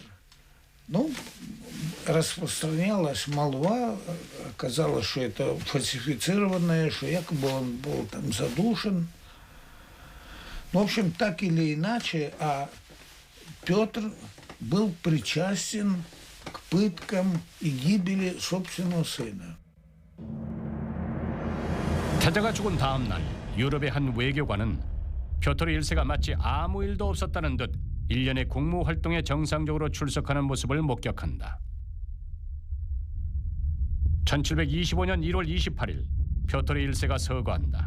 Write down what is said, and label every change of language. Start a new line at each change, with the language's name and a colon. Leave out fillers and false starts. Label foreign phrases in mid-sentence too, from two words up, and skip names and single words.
Russian: Ну, распространялась молва, оказалось, что это фальсифицированное, что якобы он был там задушен. Ну, в общем, так или иначе, а Петр был причастен к пыткам и гибели собственного сына.
Korean: 태자가 죽은 다음 날 유럽의 한 외교관은 표토르 1세가 마치 아무 일도 없었다는 듯 1년의 국무 활동에 정상적으로 출석하는 모습을 목격한다. 1725년 1월 28일 표토르 1세가 서거한다.